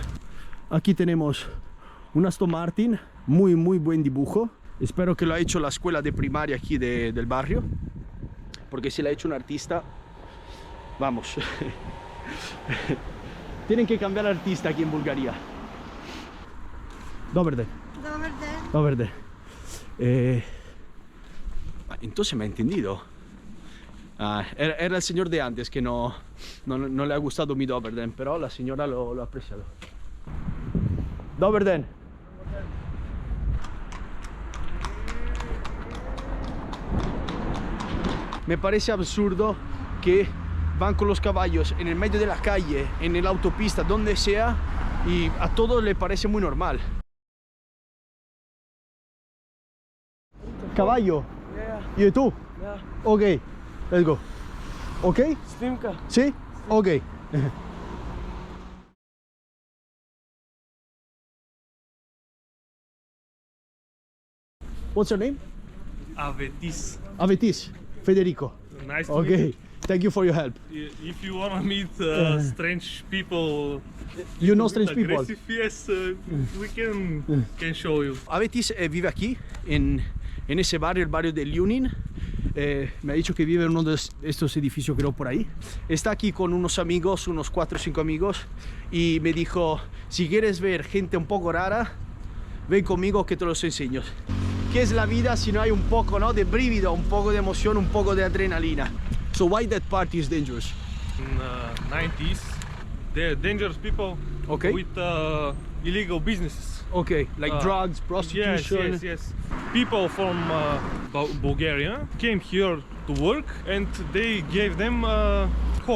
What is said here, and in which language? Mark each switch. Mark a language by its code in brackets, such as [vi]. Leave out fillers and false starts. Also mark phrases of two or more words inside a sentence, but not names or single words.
[es] Aquí tenemos un Aston Martin, muy buen dibujo. Espero que lo ha hecho la escuela de primaria aquí del barrio, porque si lo ha hecho un artista, vamos, tienen que cambiar al artista aquí en Bulgaria. [bg] Добър ден. Добър ден. [es] Entonces me ha entendido. Era el señor de antes que no le ha gustado mi [bg] Добър ден, [es] pero la señora lo ha apreciado. [bg] Добър ден. [es] Me parece absurdo que van con los caballos en el medio de la calle, en la autopista, donde sea, y a todos les parece muy normal. Caballo. [en] Yeah. [es] ¿Y tú? [en] Yeah. Ok, let's go. Ok? [bg] Snimka. [en] ¿Sí? Ok. What's your name? Avetis. Avetis. Federico. Nice to meet Okay. Thank you for your help. you. If you wanna meet strange people, You know strange people. aggressive, yes, we can show you. [es] Avetis vive aquí, en ese barrio, el barrio de Liulin. Me ha dicho que vive en uno de estos edificios, creo, por ahí. Está aquí con unos amigos, unos 4 o 5 amigos, y me dijo: si quieres ver gente un poco rara, ven conmigo que te los enseño. ¿Qué es la vida si no hay un poco, ¿no?, de brívido, un poco de emoción, un poco de adrenalina? [en] So why that party is dangerous? In 90s, they're dangerous people Okay. with illegal businesses. Okay, like drugs, prostitution. Yes. People from Bulgaria came here to work, and they gave them home.